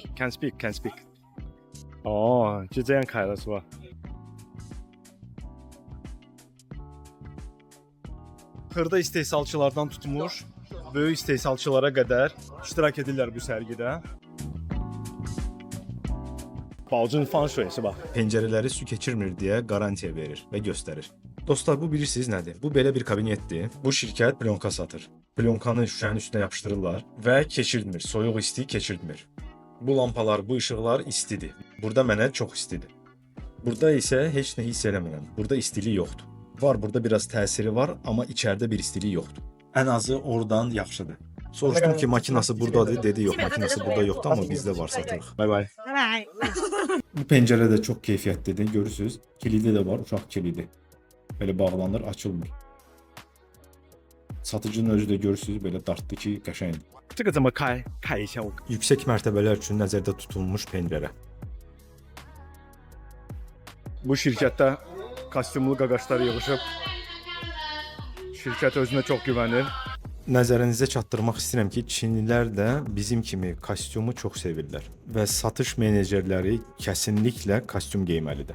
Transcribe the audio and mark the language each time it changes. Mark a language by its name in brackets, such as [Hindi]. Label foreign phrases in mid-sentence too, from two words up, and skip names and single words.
[English] Can speak. [Chinese] 哦，就这样开了是吧？ [Azerbaijani] Xırda istehsalçılardan tutmuş, böyük istehsalçılara qədər iştirak edirlər bu sərgidə. [Chinese] 保证防水是吧？ [Azerbaijani] Pəncərələri su keçirmir deyə qarantiya verir və göstərir. Dostlar bu bilirsiniz nədir? Bu belə bir kabinetdir. Bu şirkət plyonka satır. Plyonkanı şüşənin üstünə yapışdırırlar və keçirtmir, soyuq isti keçirtmir. Bu lampalar, bu işıqlar istidir. Burada mənə çox istidir. Burada isə heç nə hiss eləmirəm. Burada istilik yoxdur. Var, burada biraz təsiri var, amma içəridə bir istilik yoxdur. Ən azı oradan yaxşıdır. Soruşdum ki, makinası buradadır, dedi yox, makinası burada yoxdur, amma bizdə var, satırıq. Bay bay. Bu pəncərə də çox keyfiyyətlidir, görürsüz. Kilidi də var, uşaq kilidi. Belə bağlanır, açılmır. Satıcının özü də görürsüz, belə dartdı ki, qəşəngdir. [Chinese] 这个怎么开？开一下我。 [Azerbaijani] Yüksək mərtəbələr üçün nəzərdə tutulmuş pəncərə. Bu şirkətdə kostyumlu qaqaşlar yığışıb. Şirkət özünə çox güvənir. Nəzərinizə çatdırmaq istəyirəm ki, Çinlilər də bizim kimi kostyumu çox sevirlər və satış menecerləri kəsinliklə kostyum geyməlidir.